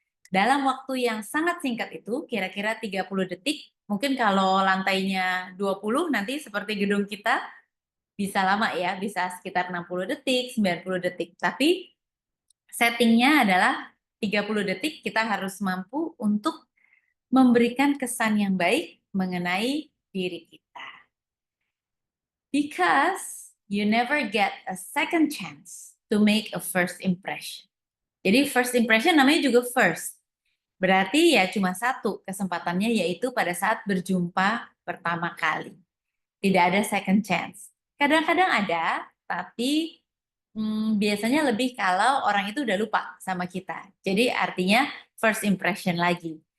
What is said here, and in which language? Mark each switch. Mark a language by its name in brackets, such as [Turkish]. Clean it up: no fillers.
[Indonesian] Dalam waktu yang sangat singkat itu, kira-kira 30 detik, mungkin kalau lantainya 20 nanti seperti gedung kita, bisa lama ya, bisa sekitar 60 detik, 90 detik. Tapi settingnya adalah 30 detik kita harus mampu untuk memberikan kesan yang baik mengenai diri kita. [English] Because you never get a second chance to make a first impression. [Indonesian] Jadi first impression namanya juga first. Berarti ya cuma satu kesempatannya, yaitu pada saat berjumpa pertama kali. Tidak ada second chance. Kadang-kadang ada, tapi biasanya lebih kalau orang itu udah lupa sama kita. Jadi artinya first impression lagi.